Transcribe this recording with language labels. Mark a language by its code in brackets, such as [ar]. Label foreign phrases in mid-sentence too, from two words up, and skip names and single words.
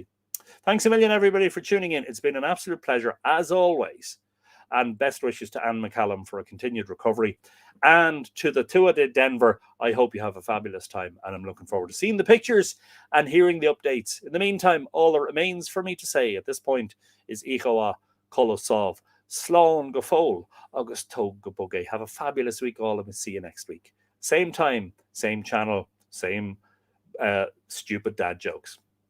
[en] Thanks a million, everybody, for tuning in. It's been an absolute pleasure, as always. And best wishes to Anne McCallum for a continued recovery. And to the Tua de Denver, I hope you have a fabulous time. And I'm looking forward to seeing the pictures and hearing the updates. In the meantime, all that remains for me to say at this point is Ichoa Kolosov. [ga] Slán go fóil agus tóg go bogé. [en] Have a fabulous week, all, and we'll see you next week. Same time, same channel, same stupid dad jokes.